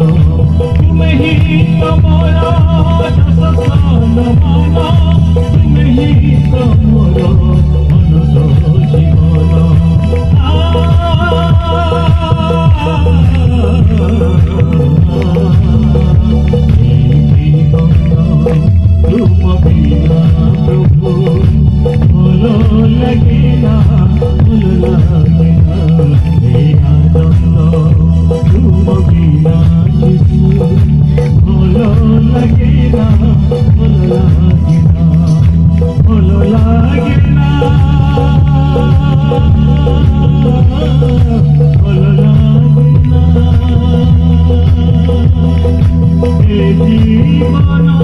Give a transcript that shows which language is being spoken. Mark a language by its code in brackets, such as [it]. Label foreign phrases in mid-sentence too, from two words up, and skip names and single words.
[or] ତୁମେ ହିଁ ତମର ଦାସ ସମ୍ମାନ, ତୁମେ ହିଁ ତମର ଅନନ୍ତ ଜୀବନ। ତୁମ ବିନା ପ୍ରଭୁ [bn] ভালো লাগে না, ভালো লাগে না এই আনন্দ তুম বিনা যিশু। ভালো লাগে না, ভালো লাগে না, ভালো লাগে না, ভালো লাগে না এই জীবন।